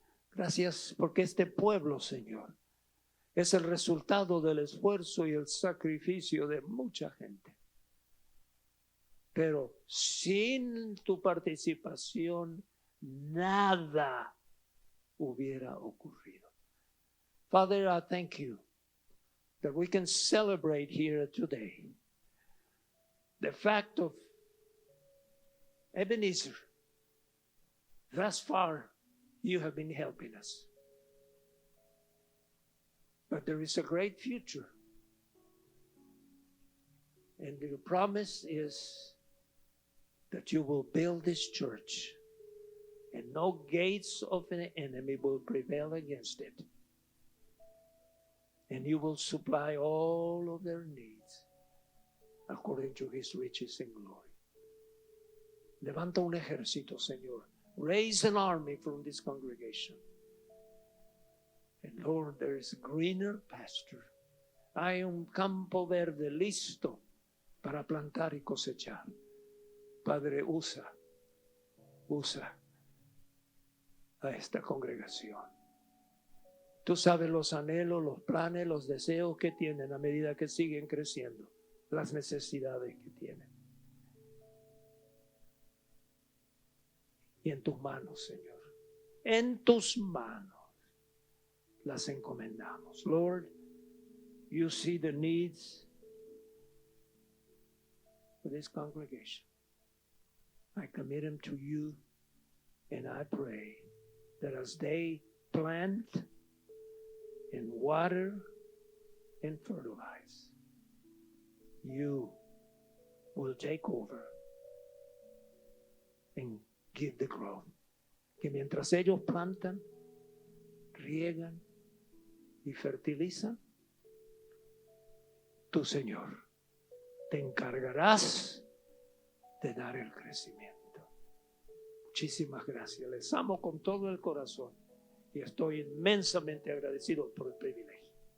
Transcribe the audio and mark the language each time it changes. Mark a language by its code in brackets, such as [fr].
[es] Gracias porque este pueblo, Señor, es el resultado del esfuerzo y el sacrificio de mucha gente. Pero sin tu participación, nada hubiera ocurrido. [en] Father, I thank you that we can celebrate here today the fact of Ebenezer. Thus far, you have been helping us. But there is a great future. And your promise is that you will build this church, and no gates of an enemy will prevail against it. And you will supply all of their needs according to his riches and glory. [es] Levanta un ejército, Señor. [en] Raise an army from this congregation. And Lord, there is greener pasture. [es] Hay un campo verde listo para plantar y cosechar. Padre, usa a esta congregación. Tú sabes los anhelos, los planes, los deseos que tienen a medida que siguen creciendo, las necesidades que tienen. Y en tus manos, Señor, en tus manos las encomendamos. [en] Lord, you see the needs for this congregation. I commit them to you, and I pray that as they plant and water and fertilize, you will take over and give the growth. [es] Que mientras ellos plantan, riegan y fertilizan, tú, Señor, te encargarás de dar el crecimiento. Muchísimas gracias. Les amo con todo el corazón y estoy inmensamente agradecido por el privilegio.